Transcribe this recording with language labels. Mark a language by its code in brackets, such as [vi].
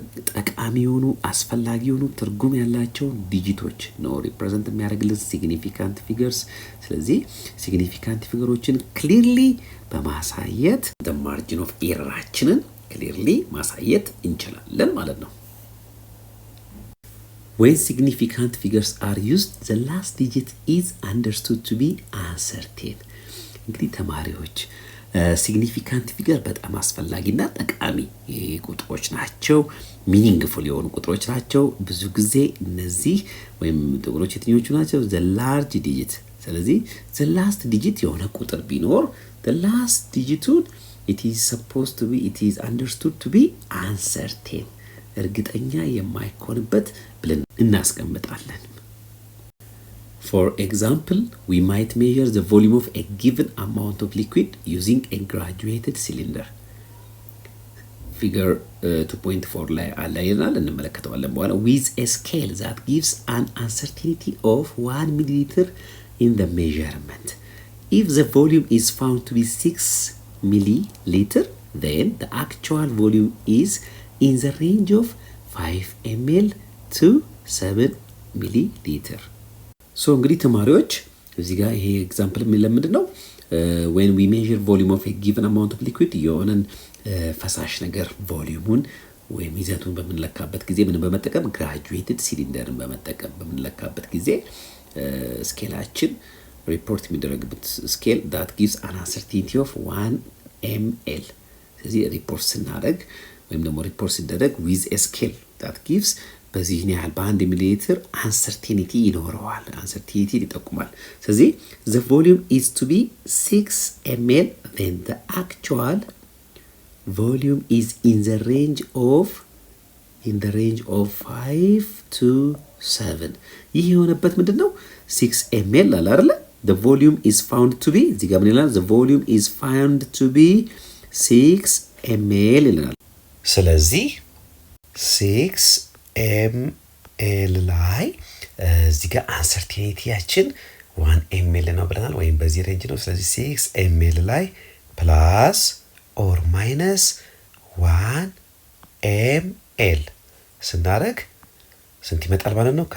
[am] ጠቃሚ የሆኑ አስፈላጊ የሆኑ ትርጉም ያላቸው ዲጂቶች ነው ሪፕሬዘንት የሚያደርግልን ሲግኒፊካንት ፊገርስ። ስለዚህ ሲግኒፊካንት ፊገሮችን ክሊርሊ በማሳየት the margin of errorችንን ክሊርሊ ማሳየት እንችላለን ማለት ነው። [en] When significant figures are used, the last digit is understood to be uncertain. [am] እንግዲህ ተማሪዎች ሲግኒፊካንት ፊገር በጣም አስፈላጊና ጠቃሚ ቁጥሮች ናቸው። ሚኒንግፉል የሆኑ ቁጥሮች ናቸው። ብዙ ጊዜ እነዚህ ወይም ቁጥሮች የትኞቹ ናቸው? [en] the large digit። ስለዚህ the last digit የሆነ ቁጥር ቢኖር the last digitun it is understood to be uncertain። [am] እርግጠኛ የማይሆንበት ብለን እናስቀምጣለን። [en] For example, we might measure the volume of a given amount of liquid using a graduated cylinder. Figure 2.4 [am] ላይ አላየናል እንመለከተዋለን በኋላ [en] with a scale that gives an uncertainty of 1 milliliter in the measurement. If the volume is found to be 6 milliliter, then the actual volume is in the range of 5 ml to 7 milliliter. [am] So እንግዲህ ተማሪዎች እዚህ ጋር ይሄ ኤግዛምፕል የሚለምንድን ነው? [en] when we measure volume of a given amount of liquid [am] የሆነን ፈሳሽ ነገር ቮሊዩሙን ወይም ይዘቱን በምንለካበት ጊዜ ምን በመጠቀም graduated cylinderን በመጠቀም በምንለካበት ጊዜ ስኬላችን ሪፖርት የሚደረግበት ስኬል [en] that gives an uncertainty of 1 ml። [am] ስለዚህ ሪፖርት ስናደርግ ወይም ደግሞ ሪፖርት ሲደረግ [en] with a scale that gives በዚህ ያህል በ1 ሚሊሊትር uncertainty ይኖረዋል። uncertainty ይጠቁማል። ስለዚህ the volume is to be 6 ml, then the actual volume is in the range of 5 to 7. [am] ይህ የሆነበት ምንድነው? [en] 6 ml አለ አይደል? the volume is found to be [am] እዚህ ጋር ምን ይላል? [en] the volume is found to be 6 ml [am] ይላል። ስለዚህ 6 ml ላይ እዚህ ጋር አንሰርቲኒቲያችን 1 ml ነው ብለናል ወይም በዚህ ሬንጅ ነው። ስለዚህ 6 ml ላይ ፕላስ ኦር ማይነስ 1 ml ስናደርግ ስንት ይመጣል ማለት ነው?